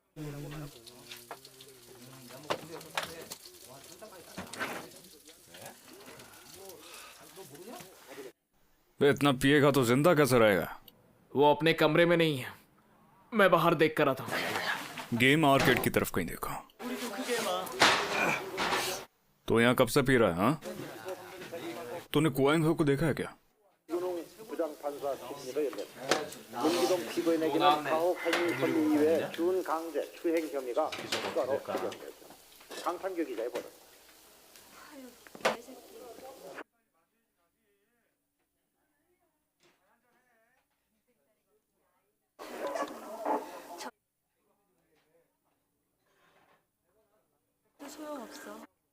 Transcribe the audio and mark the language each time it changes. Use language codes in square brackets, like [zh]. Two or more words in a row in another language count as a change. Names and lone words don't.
[hi] बे, इतना पिएगा तो जिंदा कैसे रहेगा? वो अपने कमरे में नहीं है, मैं बाहर देख कर आता हूँ। [en] game arcade [hi] की तरफ कहीं देखा। तो यहाँ कब से पी रहा है? हाँ? तूने कुआंग हो को देखा है क्या? [ko] 부장판사 심의를 열렸다. 문기동 피고인에게는 가혹 행위 혐의 이외에 준강제 추행 혐의가 추가로 적용됐다. 강판규 기자의 보도. 소용없어.